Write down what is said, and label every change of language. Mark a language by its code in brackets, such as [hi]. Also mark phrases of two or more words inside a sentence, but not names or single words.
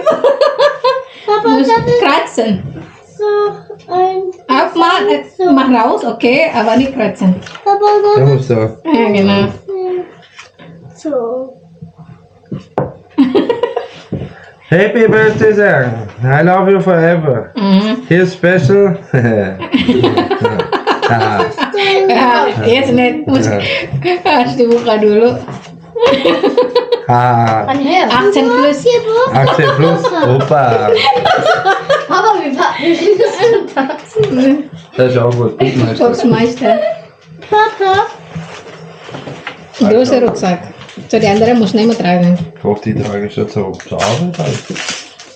[de] Papa, Muss das ist kratzen. so ein. Aufmachen, mach raus, okay, aber nicht kratzen. Papa, Der das muss da. Ja, genau. ist so. [en] Happy birthday [de] sagen. [en] I love you forever. Mhm. Here's special. Ah, [de] Ja, jetzt nicht. [id] Harus dibuka dulu. ah. [en] 18 plus. 18 plus. [de] Opa. Aber wir packen Das ist auch gut. Gut, Meister. Boxmeister. Papa, Großer Rucksack. So, die andere muss nicht mehr tragen. Ich hoffe, die trage ich jetzt auch zur Arbeit. Die